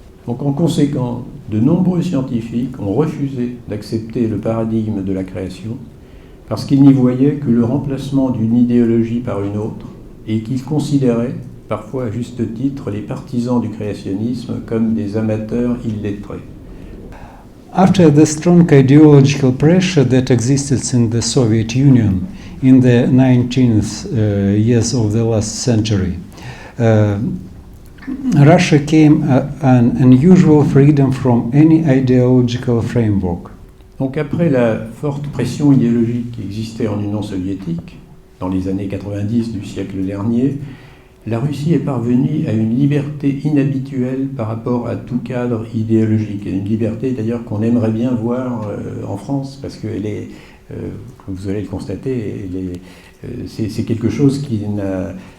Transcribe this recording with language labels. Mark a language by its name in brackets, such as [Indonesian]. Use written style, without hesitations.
[French] Donc en conséquence, de nombreux scientifiques ont refusé d'accepter le paradigme de la création parce qu'ils n'y voyaient que le remplacement d'une idéologie par une autre et qu'ils considéraient, parfois à juste titre, les partisans du créationnisme comme des amateurs illettrés. [English] After the strong ideological pressure that existed in the Soviet Union in the 19th years of the last century, Russia came an unusual freedom from any ideological framework. [French] Donc après la forte pression idéologique qui existait en Union soviétique, dans les années 90 du siècle dernier, la Russie est parvenue à une liberté inhabituelle par rapport à tout cadre idéologique. Et une liberté d'ailleurs qu'on aimerait bien voir en France, parce que comme vous allez le constater, c'est quelque chose qui n'a